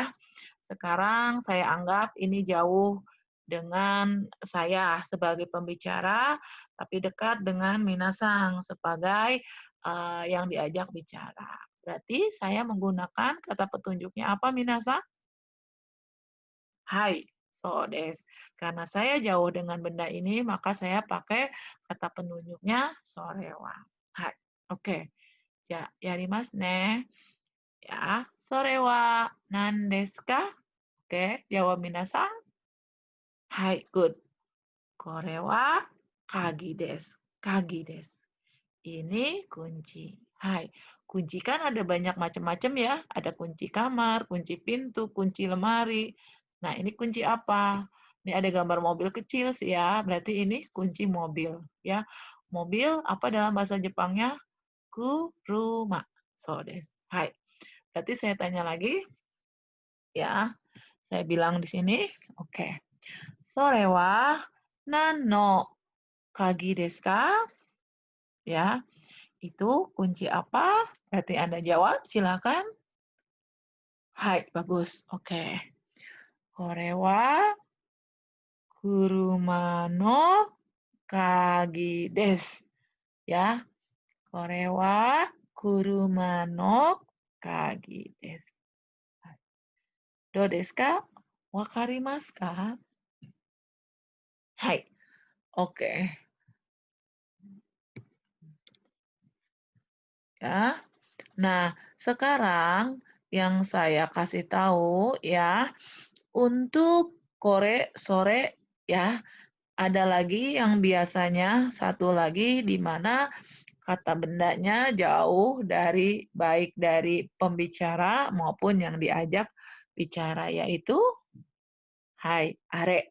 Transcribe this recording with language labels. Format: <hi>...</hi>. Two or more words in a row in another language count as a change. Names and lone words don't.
<id>Sekarang saya anggap ini jauh dengan saya sebagai pembicara, tapi dekat dengan minasang sebagai yang diajak bicara. Berarti saya menggunakan kata petunjuknya apa minasang?</id> <ja>はい、そうです.</ja> <id>Karena saya jauh dengan benda ini, maka saya pakai kata penunjuknya sorewa. Hai, oke.</id> <ja>じゃ、やりますね. Ya, それは何ですか?</ja> <id>Oke, jawab minasang. Hai, good.</id> <ja>これは鍵です. 鍵です.</ja> <id>Ini kunci. Hai. Kunci kan ada banyak macam-macam ya. Ada kunci kamar, kunci pintu, kunci lemari. Nah, ini kunci apa? Ini ada gambar mobil kecil sih ya. Berarti ini kunci mobil ya. Mobil apa dalam bahasa Jepangnya?</id> <ja>車。そうです. Hai.</ja> <id>Berarti saya tanya lagi ya. Saya bilang di sini, oke.</id> <ja>それは何の鍵ですか?</ja> <id>Ya, itu kunci apa? Berarti Anda jawab, silakan. Hai, bagus. Oke.</id> <ja>これは車の鍵です. Ya. これは車の鍵です. どうですか？わかりますか?</ja> <id>Hai. Oke. Ya. Nah, sekarang yang saya kasih tahu ya, untuk kore sore ya, ada lagi yang biasanya satu lagi di mana kata bendanya jauh dari baik dari pembicara maupun yang diajak bicara yaitu hai, are.</id>